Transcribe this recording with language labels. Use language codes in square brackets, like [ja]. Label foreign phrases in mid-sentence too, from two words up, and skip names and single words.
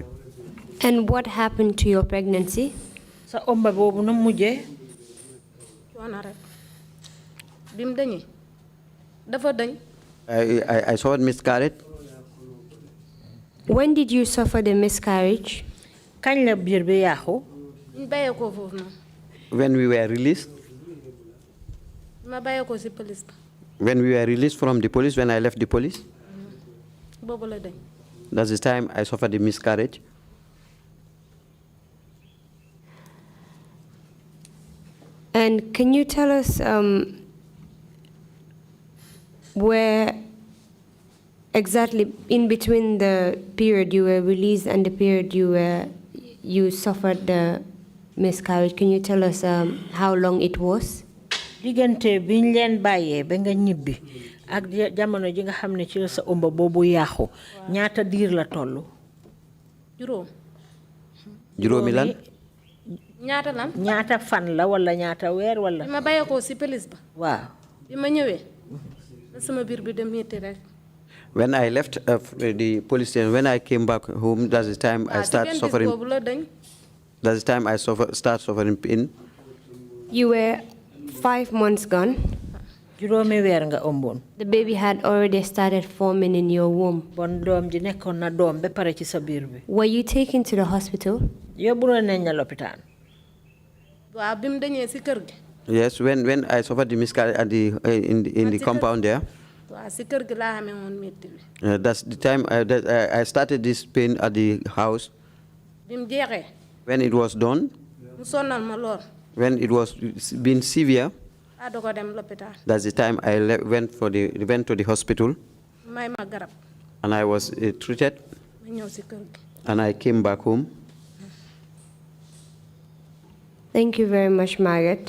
[en] And what happened to your pregnancy? [wo] Sa omba bobu no mujjé? [en] I saw it miscarriage. When did you suffer the miscarriage? [wo] Kañ la biir bi yaxu? [en] When we were released. When we were released from the police, when I left the police. That's the time I suffered the miscarriage. And can you tell us where exactly in between the period you were released and the period you suffered the miscarriage? Can you tell us how long it was? [wo] Digante biñ leen bayé ba nga ñibbi ak jamono ji nga xamné ci la sa omba bobu yaxu ñaata diir la tollu? Juróomi lan? Ñaata lan? Ñaata fan la wala ñaata weer wala? Bima bayé ko ci police ba. Waaw. Bima ñëwé sama biir bi dem metti rek. [en] When I left the police station, when I came back home, that's the time I started suffering. That's the time I start suffering pain. You were 5 months gone. [wo] Juróomi weer nga ëmbon. [en] The baby had already started forming in your womb. [wo] Bon doom ji nekkoon na doom ba pare ci sa biir bi. [en] Were you taken to the hospital? [wo] Yóbbu nañ la lopitaan. Waaw bim dañé ci kër gi. [en] Yes, when I suffered the miscarriage at in the compound there. [wo] Waaw ci kër gi la xamé won metti bi. [en] That's the time I started this pain at the house. [wo] Bim jeexé. [en] When it was done. [wo] Mu sonal ma lool. [en] When it was being severe. That's the time I went to the hospital. And I was treated. And I came back home. Thank you very much, Margaret.